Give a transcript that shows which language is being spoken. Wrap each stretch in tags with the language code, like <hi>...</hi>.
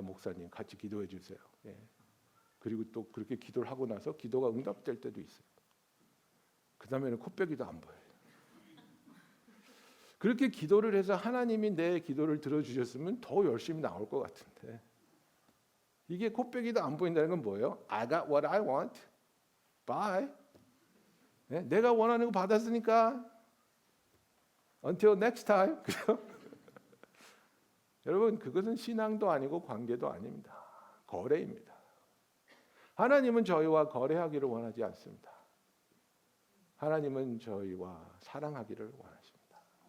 <ko>목사님 같이 기도해 주세요. 예. 그리고 또 그렇게 기도를 하고 나서 기도가 응답될 때도 있어요. 그 다음에는 코빼기도 안 보여요. 그렇게 기도를 해서 하나님이 내 기도를 들어주셨으면 더 열심히 나올 것 같은데 이게 코빼기도 안 보인다는 건 뭐예요?</ko> <en>I got what I want. Bye.</en> <ko>네? 내가 원하는 거 받았으니까</ko> <en>Until next time.</en> <ko>그죠? 여러분, 그것은 신앙도 아니고 관계도 아닙니다. 거래입니다. 하나님은 저희와 거래하기를 원하지 않습니다. 하나님은 저희와 사랑하기를 원하십니다.</ko>